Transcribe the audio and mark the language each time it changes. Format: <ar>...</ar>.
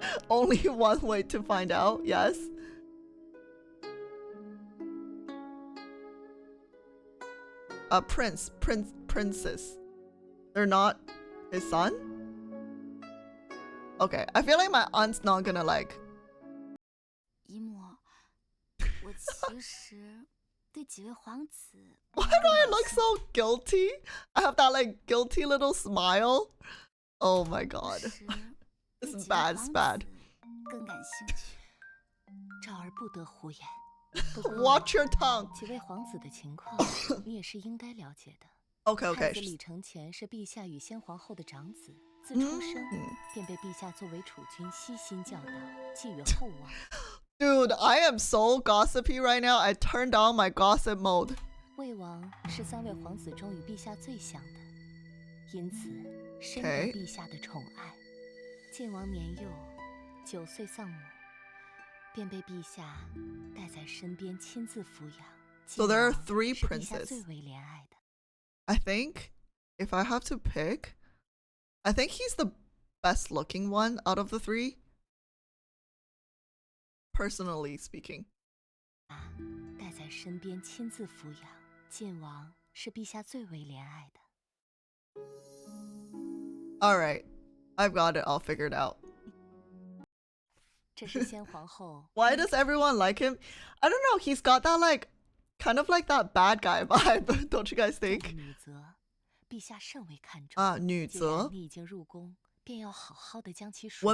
<en>Only one way to find out, yes. A princess. They're not his son? Okay, I feel like my aunt's not gonna like.</en> <zh>姨母，我其实对几位皇子。</zh> <en>Why do I look so guilty? I have that like guilty little smile. Oh my god. This is bad, it's bad.</en> <zh>更感兴趣。昭儿不得胡言。</zh> <en>Watch your tongue.</en> <zh>几位皇子的情况，你也是应该了解的。</zh> <en>Okay.</en> <zh>太子李承乾是陛下与先皇后的长子，自出生便被陛下作为储君悉心教导，寄予厚望。</zh> <en>Dude, I am so gossipy right now. I turned on my gossip mode.</en> <zh>魏王是3位皇子中与陛下最像的，因此深得陛下的宠爱。晋王年幼，9岁丧母，便被陛下带在身边亲自抚养。</zh> <en>So there are 3</en> <zh>是陛下</zh> <en>princes.</en> <zh>最为怜爱的。</zh> <en>I think if I have to pick, I think he's the best looking one out of the 3. Personally speaking.</en> <zh>带在身边亲自抚养，晋王是陛下最为怜爱的。</zh> <en>Alright, I've got it all figured out.</en> <zh>这是先皇后。</zh> <en>Why does everyone like him? I don't know, he's got that like, kind of like that bad guy vibe, don't you guys think?</en> <zh>女则，陛下甚为看重。女则。你已经入宫，便要好好的将其说。</zh>